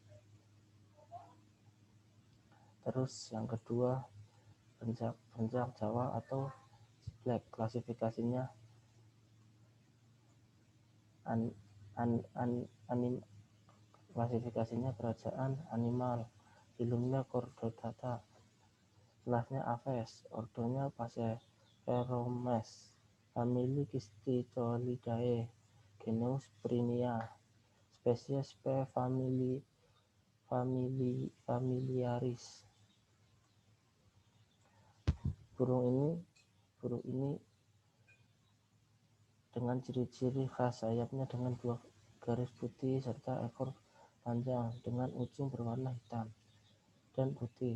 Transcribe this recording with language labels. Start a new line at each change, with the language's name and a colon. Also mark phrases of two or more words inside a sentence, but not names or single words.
Indonesian: Terus yang kedua, perenjak Jawa atau ciblek, klasifikasinya kerajaan animal, filumnya Chordata, kelasnya Aves, ordonya Passeromeres, famili Kistitolidae, genus Prinia, spesies P. familiaris. Burung ini dengan ciri-ciri khas sayapnya dengan 2 garis putih serta ekor panjang dengan ujung berwarna hitam dan putih.